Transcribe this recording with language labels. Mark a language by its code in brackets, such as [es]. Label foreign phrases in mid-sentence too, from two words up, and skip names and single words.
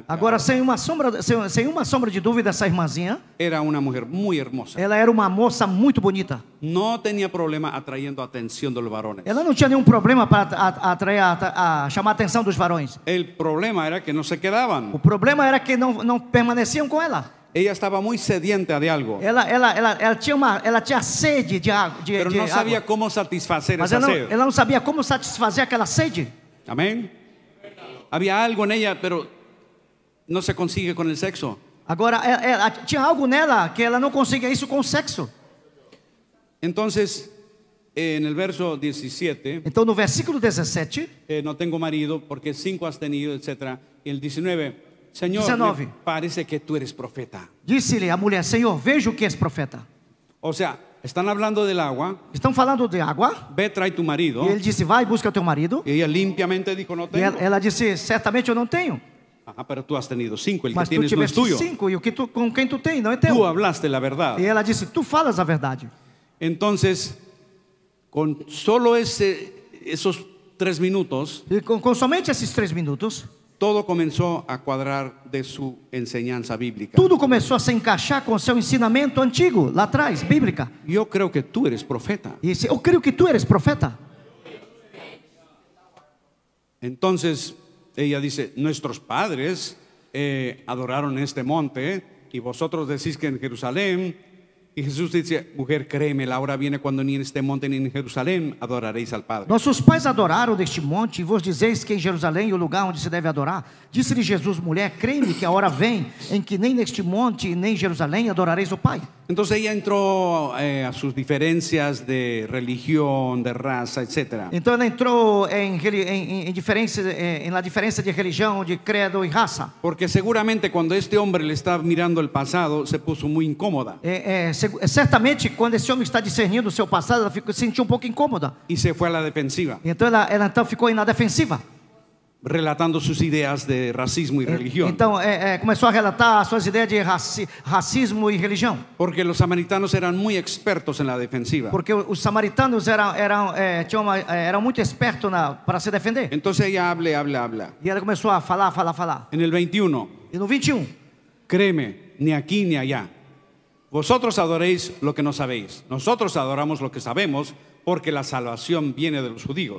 [pt] Agora, sem uma sombra de dúvida, essa irmãzinha, [es] era una mujer muy hermosa. [pt] ela era uma moça muito bonita. [es] No tenía problema atrayendo atención de los varones. [pt] Ela não tinha nenhum problema para atrair, chamar a atenção dos varões. [es] El problema era que no se quedaban. [pt] O problema era que não permaneciam com ela. [es] Ella estaba muy sedienta de algo, [pt] Ela tinha sede de água. [es] pero no sabía cómo satisfacer [pt] Mas [es] esa sed. [pt] ela não sabia como satisfazer aquela sede. [es] Amén. Había algo en ella, pero no se consigue con el sexo. [pt] Agora, tinha algo nela que ela não conseguia isso com o sexo. [es] Entonces, en el verso 17, [pt] Então, no versículo 17, [es] no tengo marido porque 5 has tenido, etc. Y el 19, Señor, 19. me parece que tú eres profeta. [pt] disse-lhe a mulher: Senhor, vejo que és profeta. [es] O sea, están hablando del agua. [pt] Estão falando de água. [es] Ve, trae tu marido. [pt] E ele disse: vai, busca teu marido. [es] Y ella limpiamente dijo: no [pt] E [es] tengo. [pt] ela disse: certamente eu não tenho. [es] Ajá, pero tú has tenido 5, el [pt] Mas [es] que tu tienes no es [pt] tiveste [es] tuyo. [pt] 5 e o que com quem tu tem não é [es] Tú [pt] teu. [es] hablaste la verdad. [pt] E ela disse: tu falas a verdade. [es] Entonces, con solo esos 3 minutos, [pt] E com somente esses 3 minutos, [es] todo comenzó a cuadrar de su enseñanza bíblica. [pt] tudo começou a se encaixar com o seu ensinamento antigo, lá atrás, bíblica. [es] Yo creo que tú eres profeta. [pt] E disse: eu creio que tu eres profeta. [es] Entonces ella dice: nuestros padres adoraron este monte y vosotros decís que en Jerusalén. Y Jesús dice: mujer, créeme, la hora viene cuando ni en este monte ni en Jerusalén adoraréis al Padre. [pt] Nossos pais adoraram neste monte, e vos dizeis que em Jerusalém é o lugar onde se deve adorar. Disse-lhe Jesus: mulher, crê-me que a hora vem em que nem neste monte nem em Jerusalém adorareis o Pai. [es] Entonces ella entró a sus diferencias de religión, de raza, etc. [pt] Então ela entrou na diferença de religião, de credo e raça. [es] Porque seguramente cuando este hombre le está mirando el pasado, se puso muy incómoda [pt] Certamente, quando esse homem está discernindo o seu passado, ela se sentiu um pouco incômoda. [es] y se fue a la defensiva, [pt] Então ela então ficou na defensiva. [es] relatando sus ideas de racismo y religión. [pt] Então começou a relatar suas ideias de racismo e religião. [es] Porque los samaritanos eran muy expertos en la defensiva. [pt] Porque os samaritanos eram muito espertos para se defender. [es] Entonces ella habla. [pt] E ela começou a falar. [es] En el 21, [pt] E no 21, [es] créeme, ni aquí ni allá. Vosotros adoréis lo que no sabéis. Nosotros adoramos lo que sabemos, porque la salvación viene de los judíos.